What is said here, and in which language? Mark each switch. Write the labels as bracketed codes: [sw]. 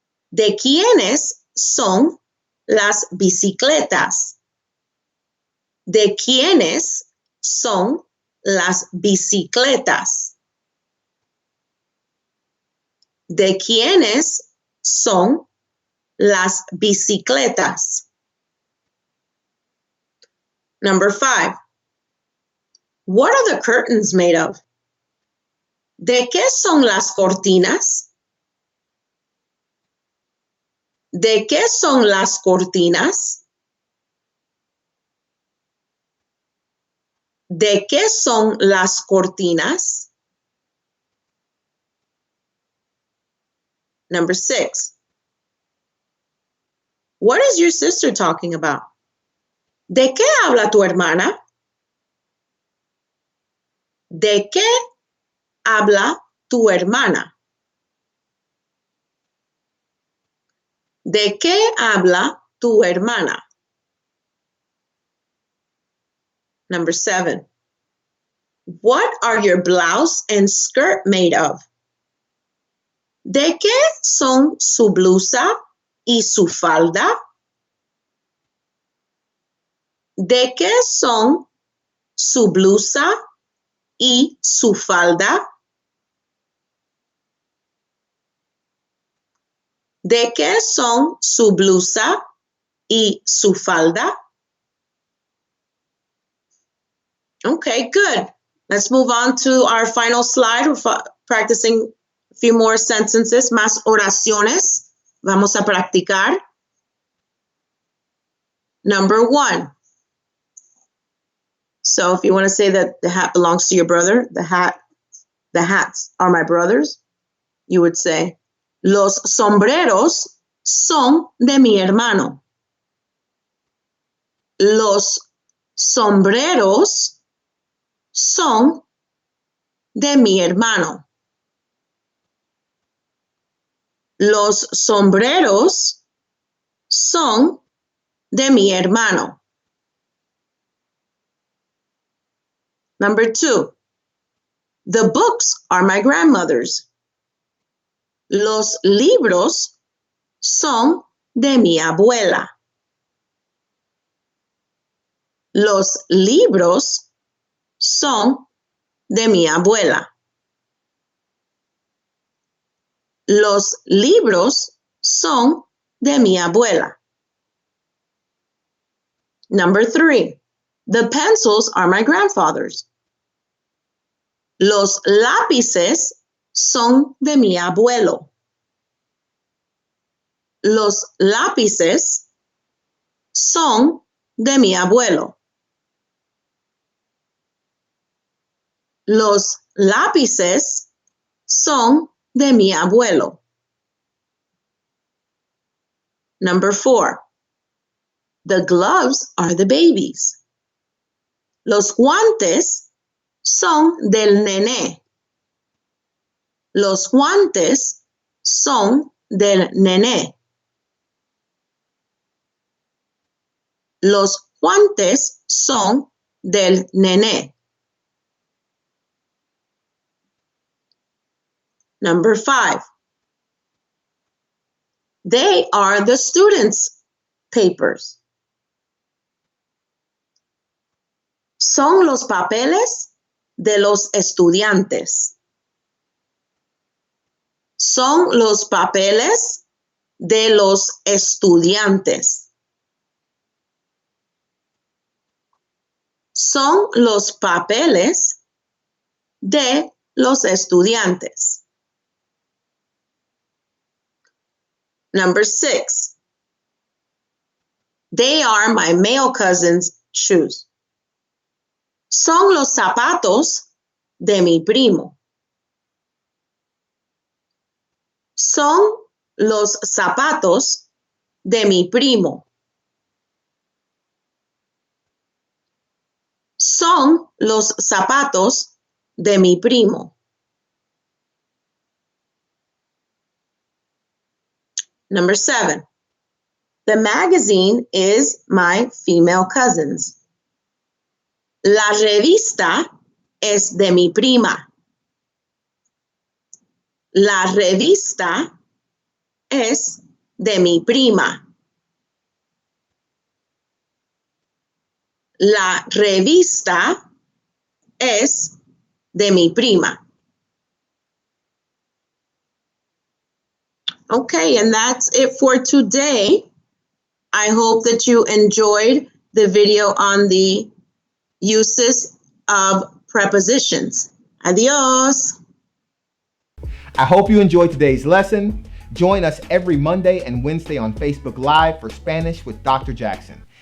[es] ¿De quiénes son las bicicletas? ¿De quiénes son las bicicletas? ¿De quiénes son las bicicletas? [en] Number 5. What are the curtains made of? [es] ¿De qué son las cortinas? ¿De qué son las cortinas? ¿De qué son las cortinas? [en] Number 6. What is your sister talking about? [es] ¿De qué habla tu hermana? ¿De qué habla tu hermana? ¿De qué habla tu hermana? [en] Number 7. What are your blouse and skirt made of? [es] ¿De qué son su blusa y su falda? ¿De qué son su blusa y su falda? ¿De qué son su blusa y su falda? [en] Okay, good. Let's move on to our final slide. We're practicing a few more sentences, [es] más oraciones. Vamos a practicar. [en] Number 1. So if you want to say that the hat belongs to your brother, the hats are my brother's, you would say, [es] los sombreros son de mi hermano. Los sombreros son de mi hermano. Los sombreros son de mi hermano. [en] Number 2. The books are my grandmother's. [es] Los libros son de mi abuela. Los libros son de mi abuela. Los libros son de mi abuela. [en] Number 3. The pencils are my grandfather's. [es] Los lápices son de mi abuelo. Los lápices son de mi abuelo. Los lápices son de mi abuelo. [en] Number 4. The gloves are the baby's. [es] Los guantes son del nené. Los guantes son del nené. Los guantes son del nené. [en] Number 5. They are the students' papers. [es] Son los papeles de los estudiantes. Son los papeles de los estudiantes. Son los papeles de los estudiantes. [en] Number 6. They are my male cousin's shoes. [es] Son los zapatos de mi primo. Son los zapatos de mi primo. Son los zapatos de mi primo. [en] Number 7. The magazine is my female cousin's. [es] La revista es de mi prima. La revista es de mi prima. La revista es de mi prima. [en] Okay, and that's it for today. I hope that you enjoyed the video on the uses of prepositions. Adios. I hope you enjoyed today's lesson. Join us every Monday and Wednesday on Facebook Live for Spanish with Dr. Jackson.